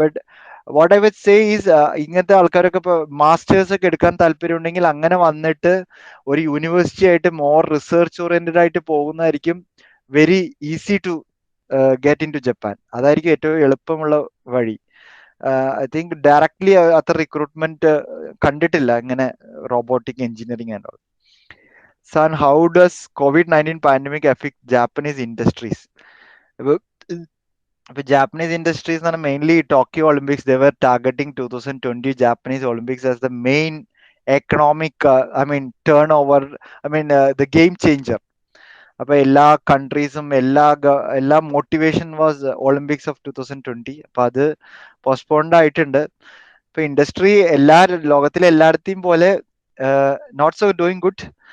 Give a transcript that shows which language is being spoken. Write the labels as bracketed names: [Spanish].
[English] but what I would say is [Malayalam] ഇങ്ങനത്തെ ആൾക്കാരൊക്കെ ഇപ്പൊ മാസ്റ്റേഴ്സ് ഒക്കെ എടുക്കാൻ താല്പര്യം ഉണ്ടെങ്കിൽ അങ്ങനെ വന്നിട്ട് ഒരു യൂണിവേഴ്സിറ്റി ആയിട്ട് മോർ റിസർച്ച് ഓറിയന്റഡ് ആയിട്ട് പോകുന്നതായിരിക്കും [English] Very easy to get into Japan. [Malayalam] അതായിരിക്കും ഏറ്റവും എളുപ്പമുള്ള വഴി. ഐ തിങ്ക് ഡയറക്ട്ലി അത്ര റിക്രൂട്ട്മെന്റ് കണ്ടിട്ടില്ല ഇങ്ങനെ robotic engineering and all. [English] San, how does COVID-19 pandemic affect Japanese industries? Japanese industries are mainly Tokyo Olympics. They were targeting 2020 Japanese Olympics as the main economic, turnover, the game changer. [Malayalam] അപ്പൊ എല്ലാ കൺട്രീസും എല്ലാ [English] Motivation was Olympics of 2020. [Malayalam] അപ്പൊ അത് postponed ആയിട്ടുണ്ട്. ഇപ്പൊ industry ലോകത്തിലെ എല്ലായിടത്തെയും പോലെ [English] Not so doing good.